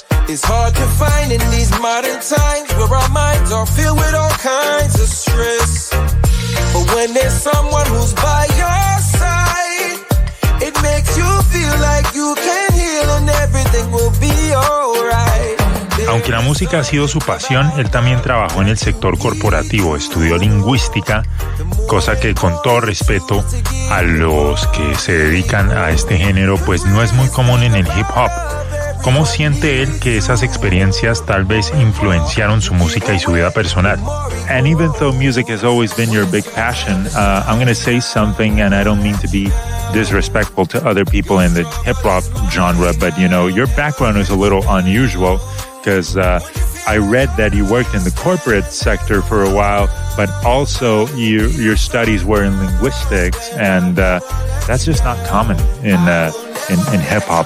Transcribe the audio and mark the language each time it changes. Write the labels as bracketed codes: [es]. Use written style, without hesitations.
[en] It's hard to find in these modern times, where our minds are filled with all kinds of stress. But when there's someone who's by your side, it makes you feel like you can heal and everything will be alright. [es] Aunque la música ha sido su pasión, él también trabajó en el sector corporativo, estudió lingüística, cosa que, con todo respeto a los que se dedican a este género, pues no es muy común en el hip hop. ¿Cómo siente él que esas experiencias tal vez influenciaron su música y su vida personal? [en] And even though music has always been your big passion, I'm going to say something, and I don't mean to be disrespectful to other people in the hip hop genre, but you know, your background is a little unusual. Because I read that you worked in the corporate sector for a while, but also your studies were in linguistics, and that's just not common in hip-hop.